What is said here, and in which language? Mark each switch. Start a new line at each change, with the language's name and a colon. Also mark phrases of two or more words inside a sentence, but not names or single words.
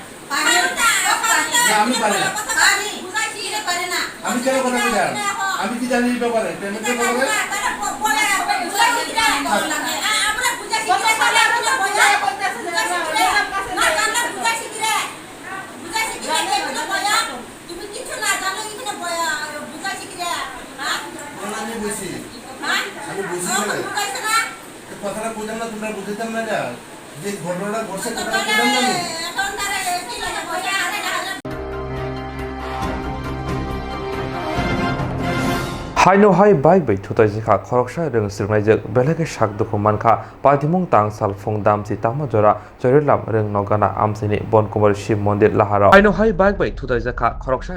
Bangla: আমি পারি না আমি কেন কথা বলি আমি কি জানি এই ব্যাপারে পেমেন্টের ব্যাপারে আমি বুঝি কথাটা বুঝলাম না তোমরা বুঝতাম না যে ঘটনাটা ঘটছে কথাটা বুঝলাম না
Kok Borok: Haino hai bike bai thutai jikha khoroksha reng sirnai jek belage shak dukhu mankha patimung tang sal phung dam si tama jora chorilam reng nogana amsini bonkumar shiv mondir lahara Haino hai bike bai thutai jikha khoroksha